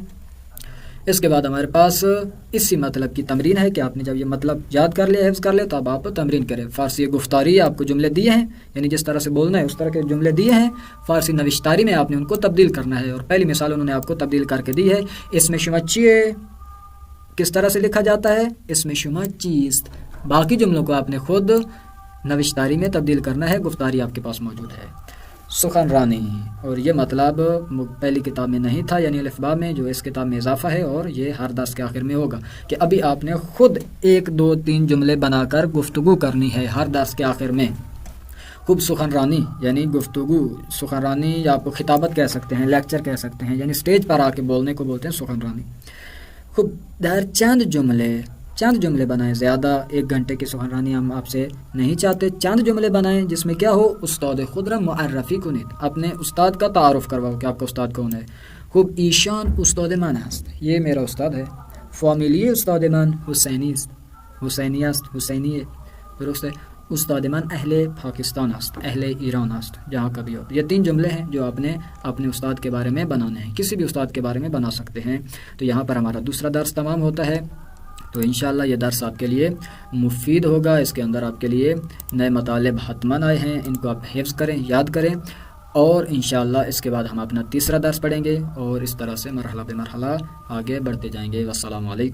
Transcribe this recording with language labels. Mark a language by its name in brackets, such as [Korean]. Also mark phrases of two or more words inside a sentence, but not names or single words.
[Urdu] اس کے بعد ہمارے پاس اسی مطلب کی تمرین ہے کہ آپ نے جب یہ مطلب یاد کر لیا، حفظ کر لیا، تو اب آپ تمرین کریں۔ فارسی گفتاری آپ کو جملے دیے ہیں، یعنی جس طرح سے بولنا ہے اس طرح کے جملے دیے ہیں، فارسی نوشتاری میں آپ نے ان کو تبدیل کرنا ہے، اور پہلی مثال انہوں نے آپ کو تبدیل کر کے دی ہے۔ اس میں [Persian] شما چیے [Urdu] کس طرح سے لکھا جاتا ہے؟ اس میں [Persian] شما چیست۔ [Urdu] باقی جملوں کو آپ نے خود نوشتاری میں تبدیل کرنا ہے، گفتاری آپ کے پاس موجود ہے۔ سخن رانی، اور یہ مطلب پہلی کتاب میں نہیں تھا، یعنی الفبا میں، جو اس کتاب میں اضافہ ہے، اور یہ ہر درس کے آخر میں ہوگا کہ ابھی آپ نے خود 1 2 3 جملے بنا کر گفتگو کرنی ہے ہر درس کے آخر میں۔ خوب سخن رانی یعنی گفتگو، سخن رانی یا آپ کو خطابت کہہ سکتے ہیں، لیکچر کہہ سکتے ہیں، یعنی سٹیج پر آ کے بولنے کو بولتے ہیں سخن رانی۔ خوب در چند جملے بنائیں، زیادہ 1 گھنٹے کی سخن رانی ہم آپ سے نہیں چاہتے، چند جملے بنائیں جس میں کیا ہو؟ [Persian] استاد خود را معرفی کنید، [Urdu] اپنے استاد کا تعارف کرواؤ کہ آپ کا استاد کون ہے۔ [Persian] خوب ایشان استاد من است، [Urdu] یہ میرا استاد ہے۔ [Persian] فامیلی استاد من حسینی است، حسینی است، [Urdu] حسینی ہے، درست ہے۔ [Persian] استاد من اہل پاکستان است، اہل ایران است، [Urdu] جہاں کا بھی ہو. یہ 3 جملے ہیں جو آپ نے اپنے استاد کے بارے میں بنانے ہیں، کسی بھی استاد کے بارے میں بنا سکتے ہیں. تو یہاں پر ہمارا دوسرا درس تمام ہوتا ہے. تو انشاءاللہ یہ درس آپ کے لیے مفید ہوگا. اس کے اندر آپ کے لیے نئے مطالب حتماً آئے ہیں، ان کو آپ حفظ کریں، یاد کریں، اور انشاءاللہ اس کے بعد ہم اپنا تیسرا درس پڑھیں گے اور اس طرح سے مرحلہ بہ مرحلہ آگے بڑھتے جائیں گے.